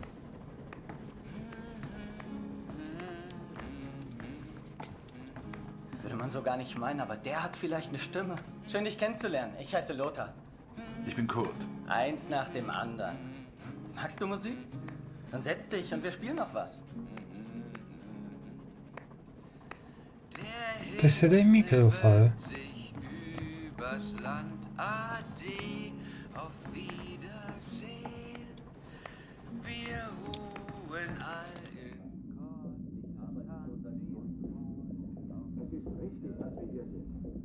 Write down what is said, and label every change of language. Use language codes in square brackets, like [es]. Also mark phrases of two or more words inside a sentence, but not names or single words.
[de] Würde man so gar nicht meinen, aber der hat vielleicht eine Stimme. Schön, dich kennenzulernen. Ich heiße Lothar. Ich bin Kurt. Eins nach dem anderen. Magst du Musik? Dann setz dich und wir spielen noch was. [it] Che dai mica devo fare? [de] Sich übers Land Ade, auf Wiedersehen. Wir ruhen all in Es ist richtig, dass wir hier sind.